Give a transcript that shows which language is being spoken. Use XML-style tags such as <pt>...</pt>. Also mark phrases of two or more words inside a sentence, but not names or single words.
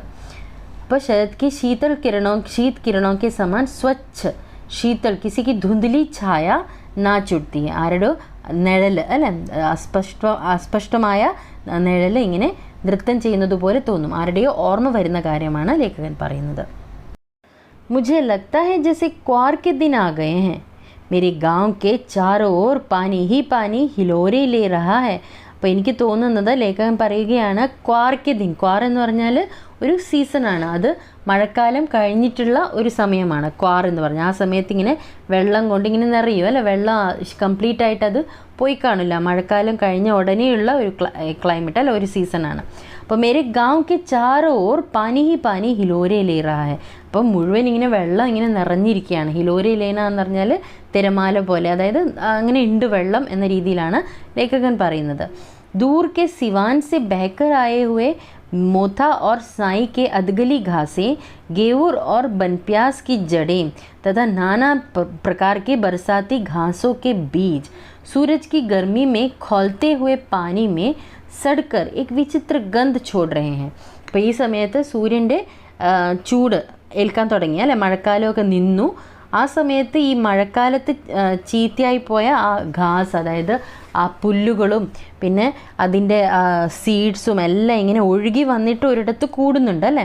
<ml>അപ്പോൾ</ml> <hi>शरत की शीत किरणों के समान स्वच्छ शीतल किसी की धुँधली छाया नाच उठती है,</hi> <ml>ആരുടെ നിഴൽ അല്ലേ, അസ്പഷ്ടമായ നിഴൽ ഇങ്ങനെ നൃത്തം ചെയ്യുന്നത് പോലെ തോന്നും, ആരുടെയോ ഓർമ്മ വരുന്ന കാര്യമാണ് ലേഖകൻ പറയുന്നത്.</ml> <hi>मुझे लगता है जैसे क्वार के दिन आ गए हैं, मेरे गांव के चारों ओर पानी ही पानी हिलोरे ले रहा है.</hi> <ml>അപ്പോൾ എനിക്ക് തോന്നുന്നത്, ലേഖകൻ പറയുകയാണ്,</ml> <hi>क्वार के दिन,</hi> <ml>ക്വാർ എന്ന് പറഞ്ഞാൽ ഒരു സീസണാണ്. അത് മഴക്കാലം കഴിഞ്ഞിട്ടുള്ള ഒരു സമയമാണ് ക്വാർ എന്ന് പറഞ്ഞാൽ. ആ സമയത്ത് ഇങ്ങനെ വെള്ളം കൊണ്ട് ഇങ്ങനെ നിറയും അല്ലേ, വെള്ളം കംപ്ലീറ്റ് ആയിട്ട് അത് പോയി കാണില്ല. മഴക്കാലം കഴിഞ്ഞ ഉടനെയുള്ള ഒരു ക്ലൈമറ്റ് അല്ല, ഒരു സീസണാണ്.</ml> <hi>അപ്പോൾ मेरे गाँव के चारों ओर पानी ही पानी हिलोरे ले रहा है.</hi> <ml>അപ്പം മുഴുവൻ ഇങ്ങനെ വെള്ളം ഇങ്ങനെ നിറഞ്ഞിരിക്കുകയാണ്.</ml> <hi>हिलोरे लेना</hi> <ml>എന്ന് പറഞ്ഞാൽ തിരമാല പോലെ, അതായത് അങ്ങനെ ഉണ്ട് വെള്ളം എന്ന രീതിയിലാണ് ലേഖകൻ പറയുന്നത്.</ml> <hi>दूर के सिवान से बहकर आए हुए मोथा और साई के अधगली घासें, गेवूर और बनप्यास की जड़ें तथा नाना प्रकार के बरसाती घासों के बीज सूरज की गर्मी में खौलते हुए पानी में सड़कर एक विचित्र गंध छोड़ रहे हैं.</hi> <ml>അപ്പോൾ ഈ സമയത്ത് സൂര്യൻ്റെ ചൂട് ഏൽക്കാൻ തുടങ്ങി അല്ലേ, മഴക്കാലമൊക്കെ നിന്നു. ആ സമയത്ത് ഈ മഴക്കാലത്ത് ചീത്തയായി പോയ ആ ഘാസ്, അതായത് ആ പുല്ലുകളും പിന്നെ അതിൻ്റെ സീഡ്സും എല്ലാം ഇങ്ങനെ ഒഴുകി വന്നിട്ട് ഒരിടത്ത് കൂടുന്നുണ്ട് അല്ലേ.</ml>